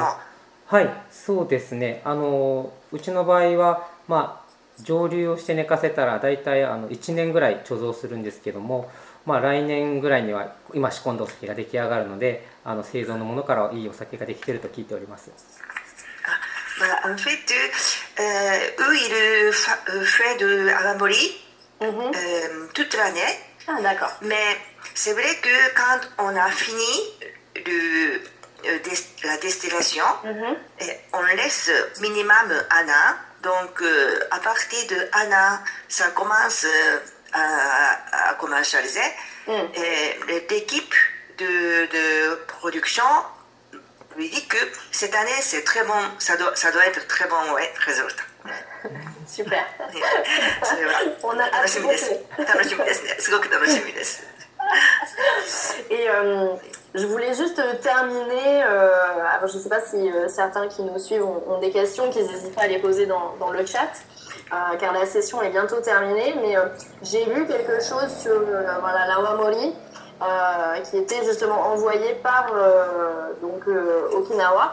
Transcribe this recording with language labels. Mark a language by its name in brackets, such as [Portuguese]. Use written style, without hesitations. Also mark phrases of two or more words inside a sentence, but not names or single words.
[Japanese] はい、そうですね。うちの場合は、蒸留をして寝かせたら大体1年ぐらい貯蔵するんですけども、来年ぐらいには今仕込んだお酒が出来上がるので、製造のものからいいお酒ができていると聞いております。 [French] En fait, eux, ils font de awamori toute l'année. Ah, d'accord. Mais c'est vrai que quand on a fini la distillation, on laisse minimum un an. Donc, à partir de un an, ça commence à commercialiser. Et l'équipe de production lui dit que cette année c'est très bon, ça doit être très bon résultat. Super. [Japanese] それは楽しみです。楽しみですね。すごく楽しみです。 [French] Et Je voulais juste terminer. Alors je ne sais pas si certains qui nous suivent ont des questions, qu'ils n'hésitent pas à les poser dans le chat, car la session est bientôt terminée. Mais j'ai lu quelque chose sur voilà, l'awamori, qui était justement envoyé par Okinawa.